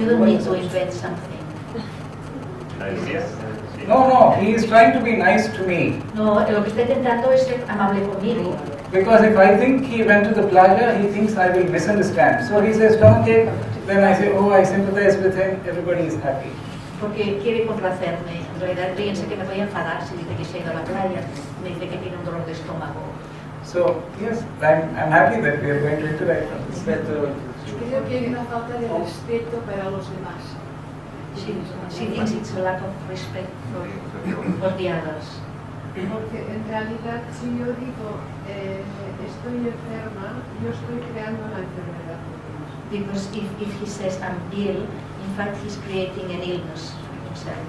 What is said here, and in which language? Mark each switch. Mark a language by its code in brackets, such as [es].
[en] You don't need to invent something. [es] ¿La decías? Sí. [en] No, he is trying to be nice to me. [es] No, lo que está intentando es ser amable conmigo. [en] Because if I think he went to the plaza, he thinks I will misunderstand. So he says stomachache, then I say, oh, I sympathize with him, everybody is happy. [es] Porque quiere complacerme. En realidad piensa que me voy a enfadar si dice que se ha ido a la playa. Me dice que tiene un dolor de estómago. [en] So, yes, I'm happy that we are going to interact on this. [es] Creo que hay una falta de respeto para los demás. [en] She thinks it's a lack of respect for the others. [es] Porque en realidad si yo digo estoy enferma, yo estoy creando una enfermedad. [en] Because if he says I'm ill, in fact he's creating an illness for himself.